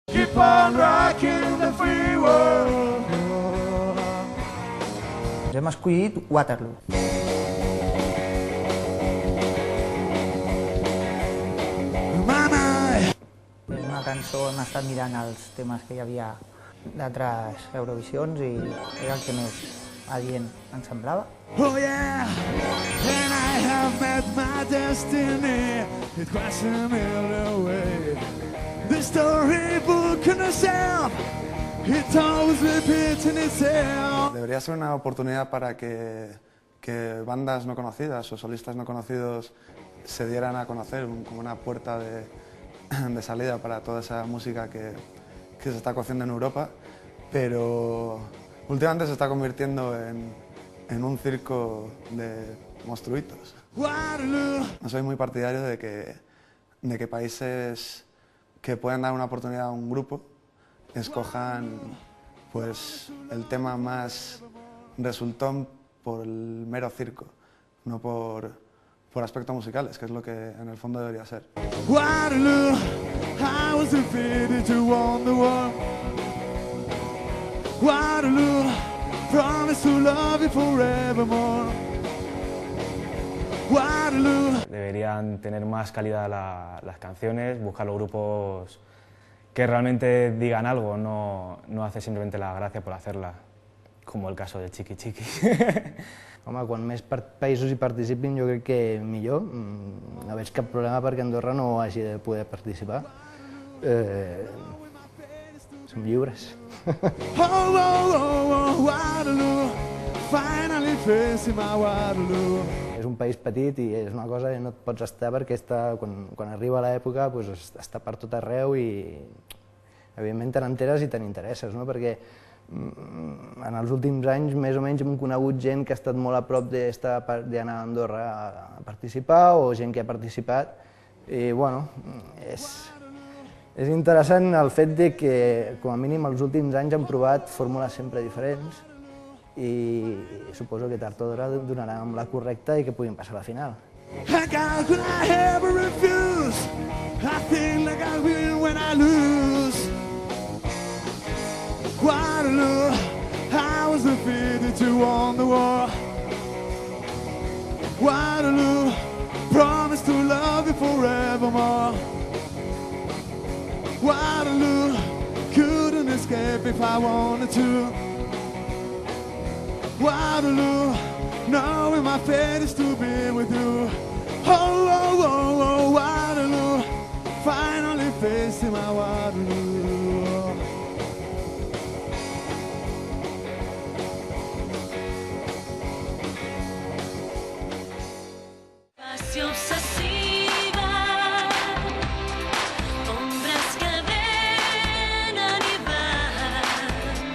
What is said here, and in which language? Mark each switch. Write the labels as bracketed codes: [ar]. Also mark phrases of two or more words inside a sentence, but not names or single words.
[en] Keep on rocking the free world. [ca] Hem escollit Waterloo. És una cançó on he estat mirant els temes que hi havia d'altres Eurovisions i era el que més adient em semblava. [en] Oh yeah, and I have met my destiny. It was a million way. The storybook in the sound, it always repeats in itself. [es] Debería ser una oportunidad para que bandas no conocidas o solistas no conocidos se dieran a conocer, como una puerta de salida para toda esa música que se está cociendo en Europa, pero últimamente se está convirtiendo en un circo de monstruitos. No soy muy partidario de que países que puedan dar una oportunidad a un grupo escojan pues, el tema más resultón por el mero circo, no por aspectos musicales, que es lo que en el fondo debería ser. [en] Waterloo, I was defeated to won the war. Waterloo, promise to love you forevermore. Waterloo. [es] Deberían tener más calidad las canciones, buscar los grupos que realmente digan algo, no hacer simplemente la gracia por hacerla, como el caso de Chiqui Chiqui. [ca] Home, quan més països hi participin jo crec que millor. No veig cap problema perquè Andorra no hagi de poder participar. Som lliures. [en] Waterloo, finally facing my Waterloo. [ca] És un país petit i és una cosa que no et pots estar perquè quan arriba l'època està per tot arreu i evidentment te n'enteres i te n'interesses, no? Perquè en els últims anys més o menys hem conegut gent que ha estat molt a prop d'anar a Andorra a participar o gent que ha participat i bueno, és interessant el fet de que com a mínim els últims anys han provat fórmules sempre diferents i suposo que tard o d'hora donarà amb la correcta i que puguin passar a la final. [en] How could I ever refuse? I feel like I win when I lose. Waterloo, I was defeated to won the war. Waterloo, promise to love you forevermore. Waterloo, couldn't escape if I wanted to. Waterloo, knowing my fate is to be with you. Oh, Waterloo, finally facing my Waterloo. [ca] Passió obsessiva, ombres que venen i van.